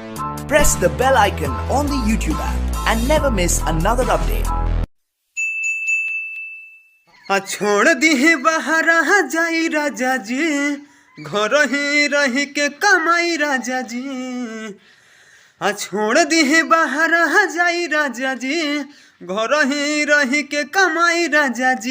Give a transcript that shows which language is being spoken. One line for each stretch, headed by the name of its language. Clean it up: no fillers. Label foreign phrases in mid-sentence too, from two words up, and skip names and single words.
English: Press the bell icon on the YouTube app and never miss another update.
Bhojpuri: छोड़ दी बाहर जाई राजा जी, घर ही रही के कमाई राजा जी। छोड़ दी बाहर जाई राजा जी, घर ही रही के कमाई राजा जी।